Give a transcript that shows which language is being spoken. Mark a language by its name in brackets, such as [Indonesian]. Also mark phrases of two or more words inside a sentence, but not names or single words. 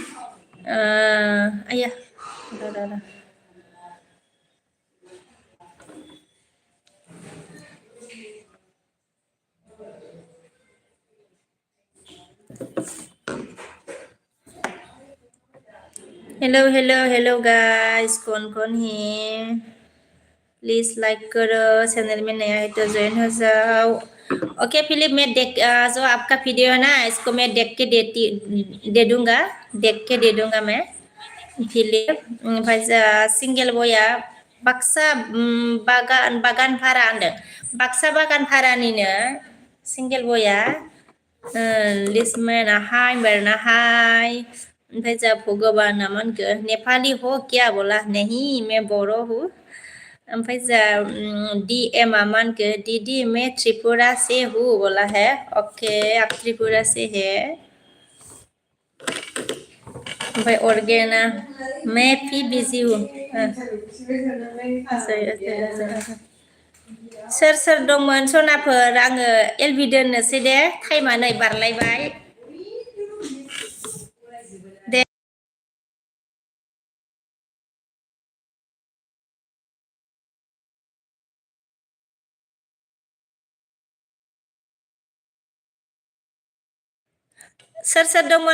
[Hindi] अय्या हेलो हेलो हेलो गाइस कौन है [English] please like [Hindi] करो चैनल में नया है तो ज्वाइन हो जाओ ओके फिलिप मैं जो आपका वीडियो है ना इसको मैं देख के दे दूंगा देख के दे दूंगा मैं फिलिप ओमफ्राय [Bodo] सिंगेल बया बाक्सा बागान भारा होनदों बाक्सा बागान भारानिनो सिंगेल बया लिसमेना [Hindi] हाय बेरना हाय ओमफ्राय जा भगवान मान को नेपाली हो क्या बोला नहीं मैं बोरो हूँ ओमफ्राय जा DM मान के दीदी मैं त्रिपुरा से हूँ बोला है ओके आप त्रिपुरा से है ओमफ्राय ऑर्गेना मैं भी बिजी हूँ [Bodo] सोर दंमोन सनाफोर आङो एलबि दोननोसै दे टाइमा नै बारलायबाय दे सोर दंमोन